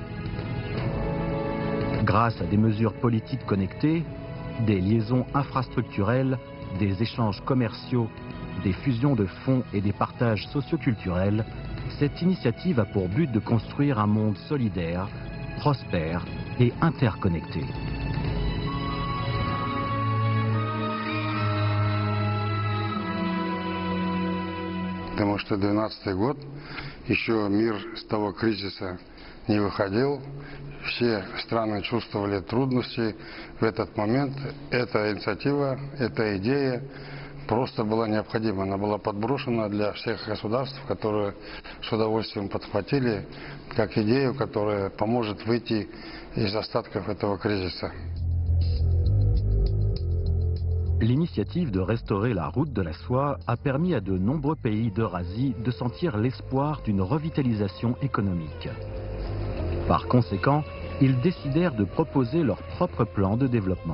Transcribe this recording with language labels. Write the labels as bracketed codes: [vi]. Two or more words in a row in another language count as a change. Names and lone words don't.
[fr] Grâce à des mesures politiques connectées, des liaisons infrastructurelles, des échanges commerciaux, des fusions de fonds et des partages socioculturels, cette initiative a pour but de construire un monde solidaire, prospère et interconnecté. [ru] Потому что 2012 год, еще мир с того кризиса не выходил, все страны чувствовали трудности. В этот момент эта инициатива, эта идея просто была необходима. Она была подброшена для всех государств, которые с удовольствием подхватили как идею, которая поможет выйти из остатков этого кризиса. [fr] L'initiative de restaurer la route de la soie a permis à de nombreux pays d'Eurasie de sentir l'espoir d'une revitalisation économique. Par conséquent, ils décidèrent de proposer leur propre plan de développement.